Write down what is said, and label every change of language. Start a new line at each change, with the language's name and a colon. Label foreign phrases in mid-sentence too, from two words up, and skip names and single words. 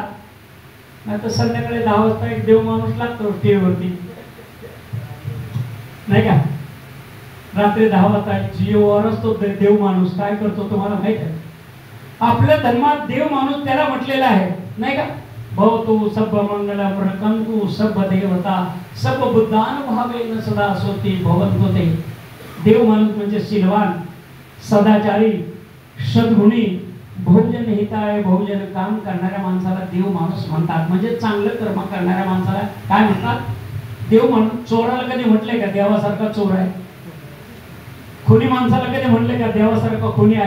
Marathi: नाही तर संध्याकाळी 10 वाजता एक देव माणूस लागतो टीव्हीवरती, नाही का? रात्री 10 वाजता जिओवर असतो देव माणूस. काय करतो तुम्हाला माहित आहे? आपल्या धर्मात देव माणूस त्याला म्हटलेला आहे, नाही का?
Pali: भवतु सब मंगलम रकंतु सब देवता सब बुद्धान भावेन सदा सोती भवन्तु ते.
Marathi: देव माणूस म्हणजे शीलवान, सदाचारी, सद्गुणी,
Pali: बहुजन हिताय
Marathi: बहुजन काम करणाऱ्या माणसाला देव माणूस म्हणतात. म्हणजे चांगलं कर्म करणाऱ्या माणसाला काय म्हणतात? देव माणूस. चोराला कधी म्हटले का देवासारखा चोर आहे? खुनी माणसाला कधी म्हटले का देवासारखा खुनी आहे?